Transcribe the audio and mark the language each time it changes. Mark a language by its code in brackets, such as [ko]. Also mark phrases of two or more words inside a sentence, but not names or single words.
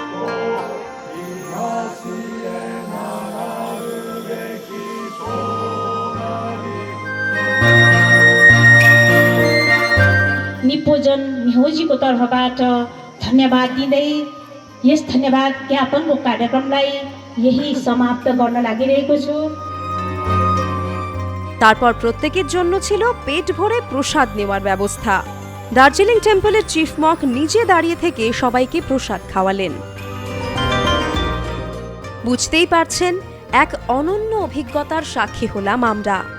[ne] निप्पोन्जान मेहजीको तर्फबाट धन्यवाद दिँदै यस धन्यवाद ज्ञापनको कार्यक्रमलाई यही समाप्त गर्न लागिरहेको छु। [bn] তারপর প্রত্যেকের জন্য ছিল পেট ভরে প্রসাদ নেওয়ার ব্যবস্থা। দার্জিলিং টেম্পলের চিফ মঙ্ক নিজে দাঁড়িয়ে থেকে সবাইকে প্রসাদ খাওয়ালেন। বুঝতেই পারছেন, এক অনন্য অভিজ্ঞতার সাক্ষী হলাম আমরা।